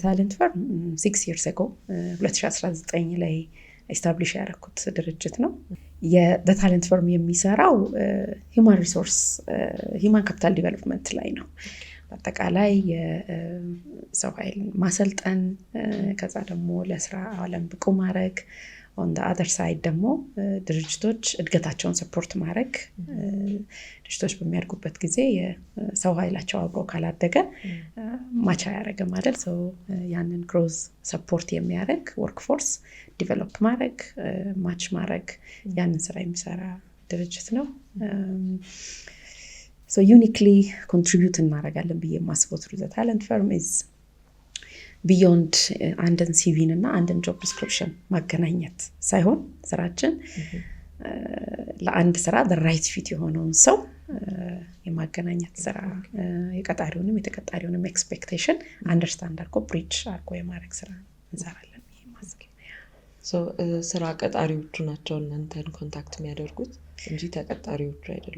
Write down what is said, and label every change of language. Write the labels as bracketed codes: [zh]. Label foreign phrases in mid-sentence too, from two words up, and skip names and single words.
[am] Talent Firm [en] 6 years ago [am] 2019 ላይ ኤስታብሊሽ ያደረኩት ድርጅት ነው። The Talent Firm የሚሰራው ሂውማን [en] resource human capital development [am] ላይ ነው። በአጠቃላይ የሰው ኃይል ማሰልጠን፣ ከዛ ደግሞ ለስራ ዓለም ብቁ ማድረግ፣ [en] on the other side [am] ደግሞ ድርጅቶች እድገታቸውን ሰፖርት ማድረግ። ድርጅቶች በሚያድጉበት ጊዜ የሰው ኃይላቸው አብሮ ካላደገ ማቻ ያደረገ ማለት ሰው ያንን ግሮዝ ሰፖርት የሚያደርግ [en] workforce develop [am] ማድረግ ማች ማድረግ ያንን ስራ የሚሰራ ድርጅት ነው። [en] So uniquely contribute [am] እናደርጋለን ብዬ የማስበው [en] through The Talent Firm is beyond [am] አንድን ሲቪን እና አንድን [en] job description [am] ማገናኘት ሳይሆን ስራችን ለአንድ ስራ [en] the right fit [am] የሆነውን ሰው የማገናኘት ስራ፣ የቀጣሪውንም የተቀጣሪውንም [en] expectation understand [am] አድርጎ ብሪጅ አድርጎ የማድረግ ስራ እንሰራለን ብዬ የማስበው። ስራ ቀጣሪዎቹ ናቸው እናንተን ኮንታክት የሚያደርጉት እንጂ ተቀጣሪዎቹ አይደሉም?